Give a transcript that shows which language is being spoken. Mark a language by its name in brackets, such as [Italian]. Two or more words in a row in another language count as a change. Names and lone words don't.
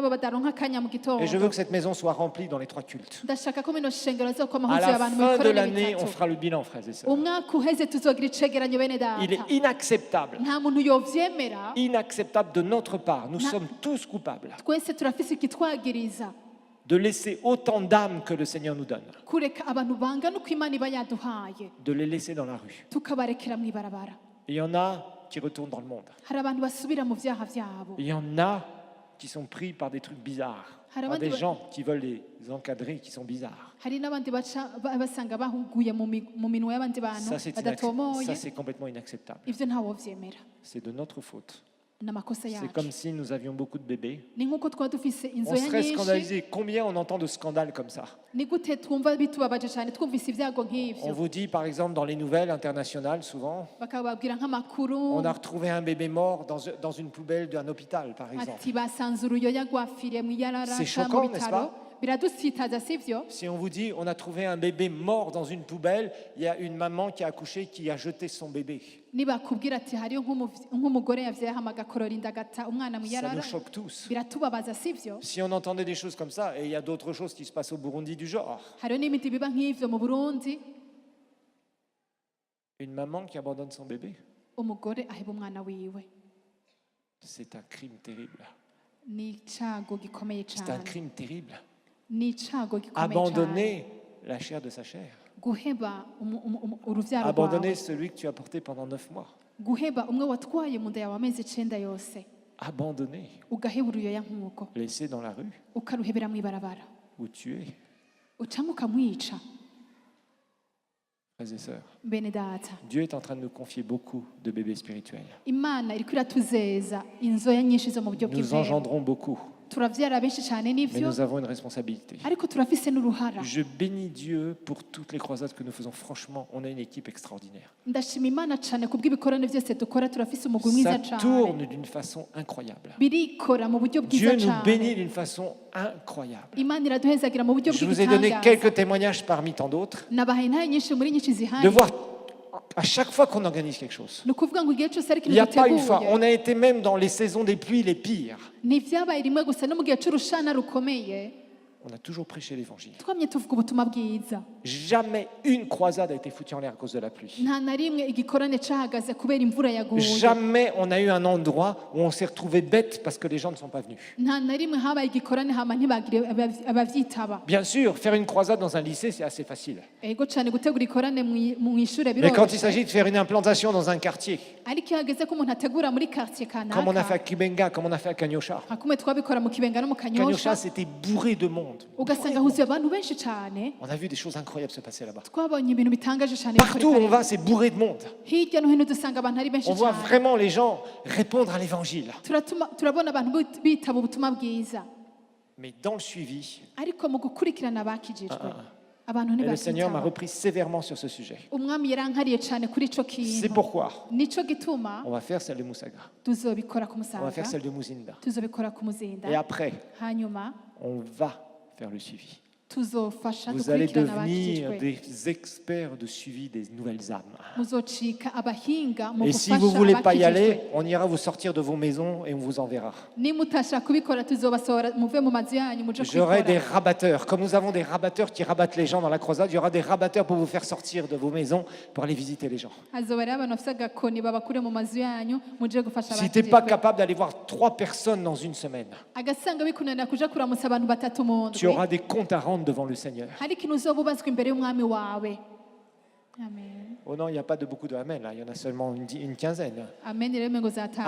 [Rundi] kuri abo badaronka akanya mu gitondo, [French] Et je veux que cette maison soit remplie dans les 3 cultes. [Rundi] ndashaka ko ino shengero azokoma [French] À [Rundi] huzuye [French] la [Rundi] abantu mu [French] fin de [Rundi] bikorane [French] l'année, on [Rundi] bitatu [French] fera le bilan, frères et sœurs. [Rundi] umwaka uheze tuzogira icegeranyo bene [French] Il est [Rundi] data [French] inacceptable, [Rundi] nta muntu yovyemera [French] inacceptable de notre part. Nous sommes tous coupables [Rundi] twese turafise ikitwagiriza [French] de laisser autant d'âmes que le Seigneur nous donne, [Rundi] kureka abantu bangana uko imana iba yaduhaye [French] de les laisser dans la rue. [Rundi] tukabarekera mw'ibarabara [French] Il y en a qui retournent dans le monde. [Rundi] hari abantu basubira mu vyaha vyabo [French] Il y en a qui sont pris par des trucs bizarres, par des gens qui veulent les encadrer, qui sont bizarres. [Rundi] hari n'abandi basanga bahuguye mu minwe y'abandi bantu [French] Ça, c'est [Rundi] badatomoye [French] complètement inacceptable. [Rundi] ivyo ntawovyemera [French] C'est de notre faute. [Rundi] n'amakosa [French] C'est [Rundi] yacu [French] comme si nous avions beaucoup de bébés. [Rundi] ni nk'uko twaba dufise [French] On [Rundi] inzoya [French] serait [Rundi] nyinshi [French] scandalisé. Combien on entend de scandales comme ça? [Rundi] ni gute twumva bitubabaje cyane twumvise ibyago [French] On [Rundi] nk'ivyo [French] vous dit, par exemple, dans les nouvelles internationales, souvent, [Rundi] bakababwira nk'amakuru [French] on a retrouvé un bébé mort dans une poubelle d'un hôpital, par exemple. [Rundi] ati basanze uruyoya rwafiriye mu [French] C'est [Rundi] iyararaka [French] choquant, [Rundi] mu [French] n'est-ce [Rundi] bitaro [French] pas? [Rundi] biradusitaza sivyo [French] Si on vous dit, on a trouvé un bébé mort dans une poubelle, il y a une maman qui a accouché qui a jeté son bébé. [Rundi] nibakubwira ati hariyo nk'umugore yavyayeho agakorora inda agata umwana mu [French] Ça [Rundi] iyarara [French] nous choque tous. [Rundi] biratubabaza sivyo [French] Si on entendait des choses comme ça, et il y a d'autres choses qui se passent au Burundi du genre, [Rundi] hariyo n'imiti biba nk'ivyo mu Burundi [French] une maman qui abandonne son bébé, [Rundi] umugore aheba umwana wiwe [French] c'est un crime terrible. [Rundi] ni icago gikomeye [French] C'est un [Rundi] cyane [French] crime terrible. [Rundi] ni icago gikomeye cyane [French] Abandonner la chair de sa chair. [Rundi] guheba uruvyaro [French] Abandonner [Rundi] rwawe [French] celui que tu as porté pendant 9 mois. [Rundi] guheba umwe watwaye mu nda yawe amezi 9 yose [French] Abandonner, [Rundi] ugaheba uruyoya nk'uko [French] laisser dans la rue [Rundi] ukaruhebera mw'ibarabara [French] ou tuer. [Rundi] ucamo ukamwica [French] Frères et sœurs, [Rundi] bene data [French] Dieu est en train de nous confier beaucoup de bébés spirituels. [Rundi] imana iriko iratuzeza inzoya nyinshi zo mu buryo [French] Nous [Rundi] bw'ivero [French] engendrons beaucoup, [Rundi] turavyara benshi cyane [French] mais [Rundi] n'ivyo [French] nous avons une responsabilité. [Rundi] ariko turafise n'uruhara [French] Je bénis Dieu pour toutes les croisades que nous faisons. Franchement, on a une équipe extraordinaire. [Rundi] ndashima imana cyane kubw'ibikorane byose dukora turafise umugwi mwiza [French] Ça [Rundi] cyane [French] tourne d'une façon incroyable. [Rundi] birikora mu buryo [French] Dieu [Rundi] bwiza [French] nous [Rundi] cyane [French] bénit d'une façon incroyable. [Rundi] imana iraduhezagira mu buryo [French] Je vous ai donné [Rundi] bw'igitangaza [French] quelques témoignages parmi tant d'autres [Rundi] nabahaye intahe nyinshi muri nyinshi [French] de [Rundi] zihari [French] voir à chaque fois qu'on organise quelque chose. [Rundi] ni ukuvuga ngo igihe cyose ari [French] Il n'y [Rundi] ikintu [French] a pas une fois. [Rundi] duteguye [French] On a été même dans les saisons des pluies les pires. [Rundi] ntivyabaye rimwe gusa no mu gihe c'urushana rukomeye [French] On a toujours prêché l'évangile. [Rundi] twamye tuvuga ubutumwa bwiza [French] Jamais une croisade a été foutue en l'air à cause de la pluie. [Rundi] nta na rimwe igikorane cahagaze kubera imvura yaguye [French] Jamais on a eu un endroit où on s'est retrouvé bête parce que les gens ne sont pas venus. [Rundi] nta na rimwe habaye igikorane hama ntibagire abavyitaba [French] Bien sûr, faire une croisade dans un lycée, c'est assez facile. [Rundi] ego cane gutegura ikorane mw'ishure [French] Mais quand il [Rundi] biroroshe [French] s'agit de faire une implantation dans un quartier, [Rundi] ariko iyo hageze ko umuntu ategura muri quartier [French] comme on a fait à [Rundi] kanaka [French] Kibenga, comme on a fait à Kanyosha, [Rundi] hakumwe twabikora mu kibenga no mu kanyosha [French] Kanyosha, c'était bourré de monde. [Rundi] ugasanga huzuye abantu benshi cane [French] On a vu des choses incroyables se passer là-bas. [Rundi] twabonye ibintu bitangaje cane [French] Partout où on va, c'est bourré de monde. [Rundi] hirya no hino dusanga abantu ari benshi [French] On voit [Rundi] cane [French] vraiment les gens répondre à l'évangile. [Rundi] turabona abantu bitaba ubutumwa bwiza [French] Mais dans le suivi, [Rundi] ariko mu gukurikirana abakijijwe abantu [French] et le Seigneur m'a [Rundi] ntibakitaba [French] repris sévèrement sur ce sujet. [Rundi] umwami yarankariye cane kuri ico [French] C'est [Rundi] kintu [French] pourquoi [Rundi] nico gituma [French] on va faire celle de Moussaga, [Rundi] tuzobikora ku [French] on va [Rundi] musaga [French] faire celle de Mouzinda. [Rundi] tuzobikora ku muzinda [French] Et après, [Rundi] hanyuma [French] on va faire le suivi. [Rundi] tuzofasha [French] Vous allez [Rundi] dukurikirana [French] devenir [Rundi] abakijijwe [French] des experts de suivi des nouvelles âmes. [Rundi] muzocika abahinga mu [French] Et si [Rundi] gufasha [French] vous ne voulez pas y [Rundi] abakijijwe [French] aller, on ira vous sortir de vos maisons et on vous enverra. [Rundi] nimutashaka kubikora tuzobasohora muve mu mazu yanyu muje [French] J'aurai des [Rundi] kubikora [French] rabatteurs. Comme nous avons des rabatteurs qui rabattent les gens dans la croisade, il y aura des rabatteurs pour vous faire sortir de vos maisons pour aller visiter les gens. [Rundi] hazoba rero abantu bafite agakoni babakure mu mazu yanyu muje gufasha [French] Si tu n'es pas [Rundi] abakijijwe [French] capable d'aller voir 3 personnes dans une semaine, [Rundi] agasanga bikunanira kuja kuramutsa abantu batatu mu [French] tu [Rundi] ndwi [French] auras des comptes à rendre devant le Seigneur. [Rundi] hari ikintu uzoba ubazwa imbere y'umwami wawe amen [French] Oh non, il n'y a pas de beaucoup de amen, là. Il y en a seulement une quinzaine. [Rundi] amen rero ngo zatashe